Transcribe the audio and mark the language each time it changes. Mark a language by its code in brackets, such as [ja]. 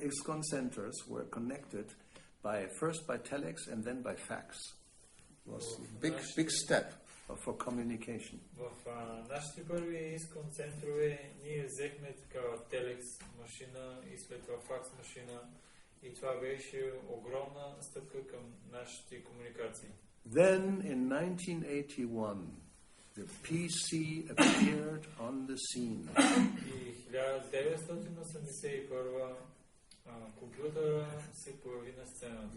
[en] ISKCON centers were connected first by telex and then by fax. It was a big step for communication. [bg] В нашите първи ISKCON центрове ние взехме такава телекс машина и след това факс машина и това беше огромна стъпка към нашите комуникации. [en] Then in 1981 the PC appeared on the scene. [bg] И 1981 компютъра се появи на сцената.